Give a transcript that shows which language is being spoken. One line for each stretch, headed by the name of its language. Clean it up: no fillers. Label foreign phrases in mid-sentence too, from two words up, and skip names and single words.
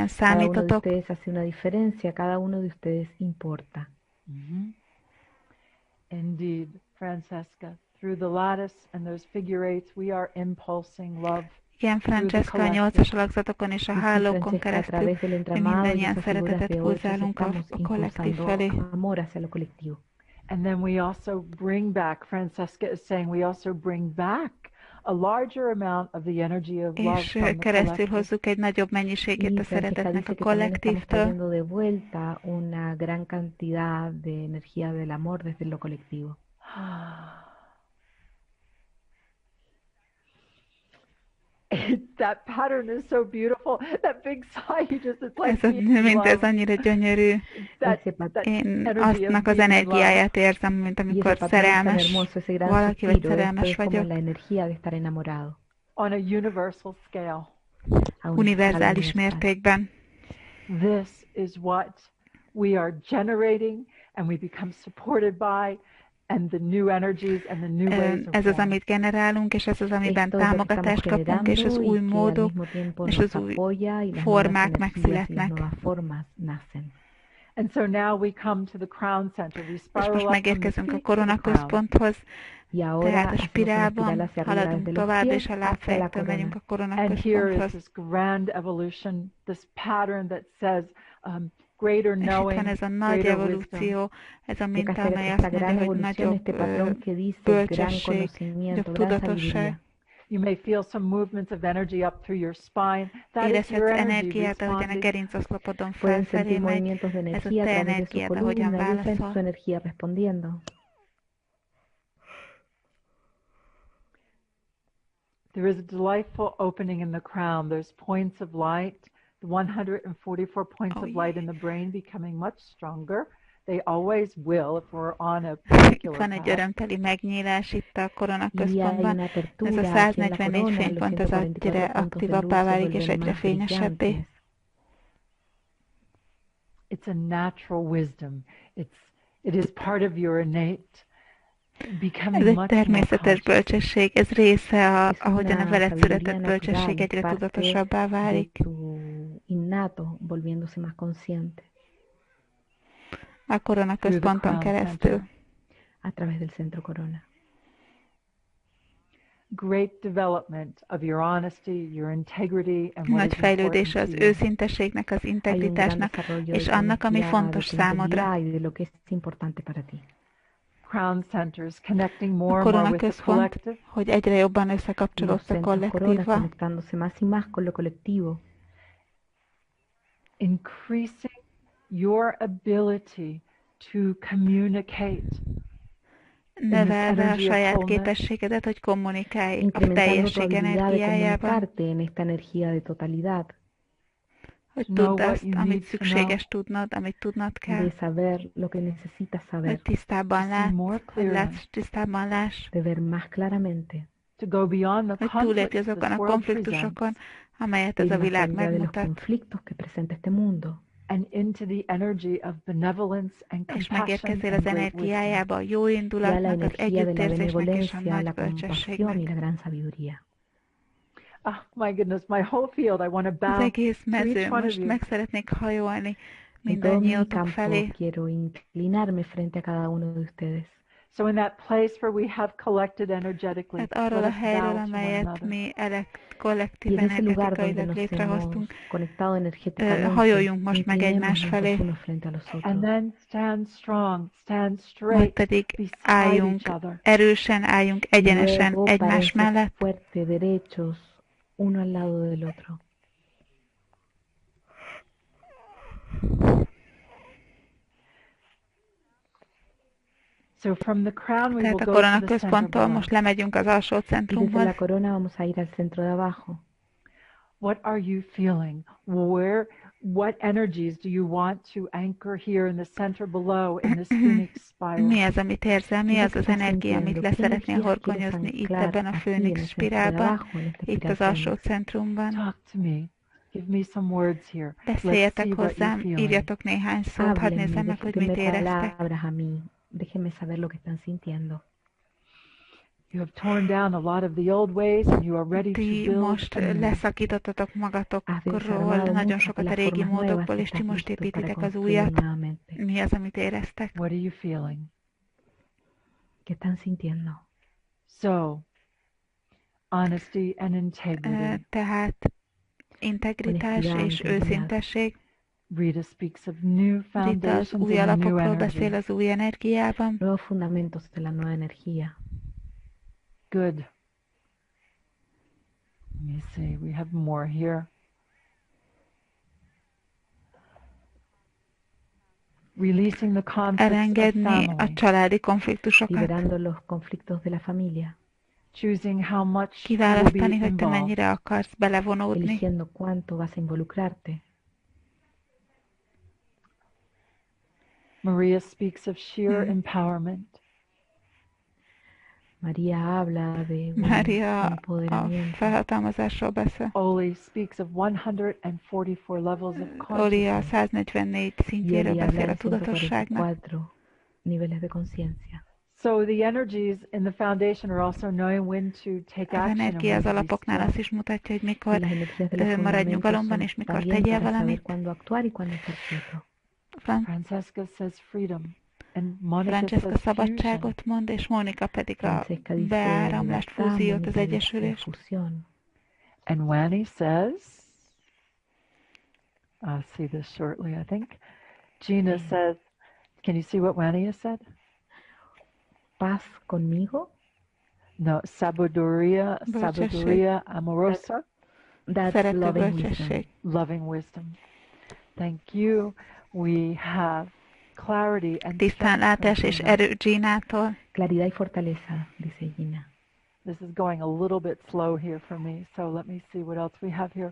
Spanish: Cada uno de
Hungarian: számítotok,
Spanish: ustedes hace una diferencia, cada uno de ustedes importa.
English: Indeed, Francesca, through the lattice and those figure eights, we are impulsing love.
Hungarian: igen, Francesca, a 8-as alakzatokon és a
Spanish: Y sí,
Hungarian: hálókon Francesca, a keresztül
Spanish: través del mi entramado y
Hungarian: mindannyian
Spanish: esas figuras
Hungarian: szeretetet
Spanish: de ocho
Hungarian: pulzálunk a
Spanish: estamos
Hungarian: kollektív
Spanish: impulsando
Hungarian: felé.
Spanish: amor hacia lo colectivo.
English: And then we also bring back, Francesca is saying, we also bring back a larger amount of the energy of love
Hungarian: És
English: from the
Hungarian: keresztül
English: collective.
Hungarian: hozzuk egy nagyobb mennyiségét
Spanish: Y
Hungarian: a
Spanish: Francesca
Hungarian: szeretetnek
Spanish: dice
Hungarian: a
Spanish: que también estamos
Hungarian: kollektívtől,
Spanish: trayendo de vuelta una gran cantidad de energía del amor desde lo colectivo.
English: That pattern is so beautiful. That big sigh, you just, it's like
Hungarian: ez a,
English: being in
Hungarian: mint ez
English: love.
Hungarian: annyira gyönyörű.
English: That
Hungarian: Én
English: energy of
Hungarian: aztnak az
English: being in love.
Hungarian: energiáját érzem, mint
Spanish: Y ese
Hungarian: amikor
Spanish: patrón es tan
Hungarian: szerelmes
Spanish: hermoso, ese gran
Hungarian: valaki, vagy
Spanish: suspiro, esto
Hungarian: szerelmes
Spanish: es como
Hungarian: vagyok.
Spanish: la energía de estar enamorado.
English: On a universal scale.
Spanish: A una escala
Hungarian: Univerzális
Spanish: universal.
Hungarian: mértékben.
English: This is what we are generating and we become supported by, and the new energies and the new ways of
Hungarian: Ez az,
English: form.
Hungarian: amit generálunk, és ez az, amiben
Spanish: Esto es lo que estamos
Hungarian: támogatást kapunk, és az
Spanish: generando
Hungarian: új
Spanish: y que al
Hungarian: módok,
Spanish: mismo tiempo
Hungarian: és
Spanish: nos
Hungarian: az új
Spanish: apoya y las
Hungarian: formák
Spanish: nuevas energías y las
Hungarian: megszületnek.
Spanish: nuevas formas nacen.
English: And so now we come to the crown center. We
Hungarian: És
English: spiral
Hungarian: most
English: up from the
Hungarian: megérkezünk a
English: feet to the crown.
Hungarian: koronaközponthoz,
Spanish: Y ahora
Hungarian: tehát a
Spanish: hacemos una espiral
Hungarian: spirálban
Spanish: hacia arriba
Hungarian: haladunk
Spanish: desde los
Hungarian: tovább,
Spanish: pies
Hungarian: és a
Spanish: hacia la
Hungarian: lábfejtől megyünk a
Spanish: corona.
English: And here is
Hungarian: koronaközponthoz.
English: this grand evolution, this pattern that says greater
Hungarian: És itt
English: knowing,
Hungarian: van ez a nagy
English: greater wisdom.
Hungarian: evolúció, ez a
Spanish: Y acá
Hungarian: minta,
Spanish: está
Hungarian: amely
Spanish: esta
Hungarian: azt
Spanish: gran
Hungarian: mondja, hogy
Spanish: evolución,
Hungarian: nagyobb
Spanish: este patrón que dice gran
Hungarian: bölcsesség,
Spanish: conocimiento,
Hungarian: nagyobb
Spanish: gran
Hungarian: tudatosság.
Spanish: sabiduría.
English: You may feel some movements of energy up through your spine. That is
Hungarian: Érezhetsz
English: your energy
Hungarian: energiát, ahogyan a
English: responding.
Hungarian: gerincoszlopodon
Spanish: Pueden
Hungarian: felfelé
Spanish: sentir
Hungarian: megy.
Spanish: movimientos de
Hungarian: Ez a
Spanish: energía a
Hungarian: te
Spanish: través de su
Hungarian: energiád, ahogyan
Spanish: columna, y esa es
Hungarian: válaszol.
Spanish: su energía respondiendo.
English: There is a delightful opening in the crown. There's points of light, the 144 points of light in the brain becoming much stronger. They always will if we're on a
Hungarian: Itt
English: particular
Hungarian: van egy
English: path.
Hungarian: örömteli megnyílás itt a
Spanish: Y hay
Hungarian: koronaközpontban.
Spanish: una
Hungarian: Ez a
Spanish: apertura aquí en la
Hungarian: 144
Spanish: corona, los
Hungarian: fénypont az
Spanish: 144
Hungarian: egyre
Spanish: puntos de luz
Hungarian: aktívabbá
Spanish: se
Hungarian: válik, és
Spanish: vuelven
Hungarian: egyre
Spanish: más
Hungarian: fényesebbé.
Spanish: brillantes.
English: It's a natural wisdom. It is part of your innate becoming
Hungarian: Ez egy
English: much more
Hungarian: természetes
English: conscious.
Hungarian: bölcsesség, ez része,
Spanish: Es
Hungarian: ahogyan a
Spanish: una
Hungarian: veled
Spanish: sabiduría
Hungarian: született bölcsesség
Spanish: natural,
Hungarian: egyre
Spanish: parte
Hungarian: tudatosabbá
Spanish: de
Hungarian: válik.
Spanish: tu innato, volviéndose más consciente
Hungarian: A koronaközponton
English: crown
Hungarian: keresztül.
English: center.
Spanish: a través del centro corona.
English: Great development of your honesty, your integrity, and what
Hungarian: Nagy
English: is
Hungarian: fejlődés
English: important
Hungarian: az
English: to you.
Hungarian: őszintességnek, az
Spanish: Hay un gran
Hungarian: integritásnak,
Spanish: desarrollo
Hungarian: és
Spanish: de
Hungarian: annak, ami
Spanish: honestidad,
Hungarian: fontos
Spanish: de tu
Hungarian: számodra.
Spanish: integridad y de lo que es importante para ti.
English: Crown centers connecting more
Hungarian: A
English: and more with the
Hungarian: koronaközpont,
English: collective.
Hungarian: hogy egyre jobban
Spanish: Los
Hungarian: összekapcsolódsz a
Spanish: centros corona
Hungarian: kollektívval,
Spanish: conectándose más y más con lo colectivo,
English: Increasing your ability to communicate.
Hungarian: Növelve a saját képességedet, hogy kommunikálj a teljesség energiájában. Hogy tudd azt, amit szükséges tudnod, amit tudnod kell. Hogy tisztában látsz, tisztában láss. Hogy túlépj azokon a konfliktusokon, amelyet ez a világ megmutat.
English: And into the energy of benevolence and compassion.
Hungarian: És megérkezzél az energiájába a jó indulatnak, az együttérzésnek és a nagy bölcsességnek.
English: Oh my goodness, my whole field, I want to bow.
Hungarian: Az egész mező, most meg szeretnék hajolni mindannyiótok felé.
English: So in that place where we have collected energetically,
Hungarian: hát arról a helyről, amelyet mi kollektív energetikailag létrehoztunk, hajoljunk most meg egymás felé.
English: And then stand strong, stand straight,
Hungarian: majd pedig álljunk, erősen álljunk egyenesen egymás mellett.
English: So from the crown we will
Hungarian: Tehát a
English: go
Hungarian: korona
English: to the
Hungarian: központtól most lemegyünk az alsó centrumhoz.
English: What are you feeling? What energies do you want to anchor here in the center below in this phoenix spiral?
Hungarian: Mi az, amit érzel? Mi az az energia, amit le szeretnél horgonyozni itt ebben a főnix spirálban, itt az alsó centrumban?
English: Talk to me. Give me some words here.
Hungarian: Beszéljetek hozzám, írjatok néhány szót, hadd nézzem meg, hogy mit éreztek.
Spanish: Déjenme saber lo que están sintiendo.
English: You have torn down a lot of the old ways and you are ready to build.
Hungarian: Most leszakítottatok magatokról nagyon sokat a régi módokból, és ti most építitek az újat. Mi az, amit éreztek?
English: What are you feeling?
Spanish: ¿Qué están sintiendo?
English: So, honesty and integrity.
Hungarian: Tehát integritás és őszintesség.
English: Rita speaks of new
Hungarian: Rita az új alapokról beszél az új energiában.
Spanish: Nuevos fundamentos de la nueva energía.
English: Good. Let me see, we have more here. Releasing the conflicts
Hungarian: elengedni a családi konfliktusokat.
Spanish: Liberando los conflictos de la familia.
English: Choosing how much
Hungarian: kiválasztani, hogy te mennyire akarsz belevonódni.
Spanish: Eligiendo cuánto vas a involucrarte.
English: Maria speaks of sheer empowerment.
Spanish: Maria habla de
Hungarian: a felhatalmazásról beszél.
English: Oli speaks of 144 levels of consciousness.
Hungarian: Oli a 144 szintjéről beszél a tudatosságnak.
Spanish: Niveles de conciencia.
English: So the energies in the foundation are also knowing when to take action.
Hungarian: Az energia az alapoknál azt is mutatja, hogy mikor maradj nyugalomban, és mikor tegyél valamit.
English: Francesca says freedom.
Hungarian: Francesca szabadságot mond, és Mónika pedig a beáramlást, fúziót, az egyesülést.
English: And Wanny says, I'll see this shortly, I think. Gina says, can you see what Wanny has said?
Spanish: Paz conmigo? No, sabiduría amorosa.
English: That's loving wisdom. Loving wisdom. Thank you. We have clarity and
Hungarian: tisztánlátás és erő Ginától.
Spanish: Claridad y fortaleza, dice Gina.
English: This is going a little bit slow here for me, so let me see what else we have here.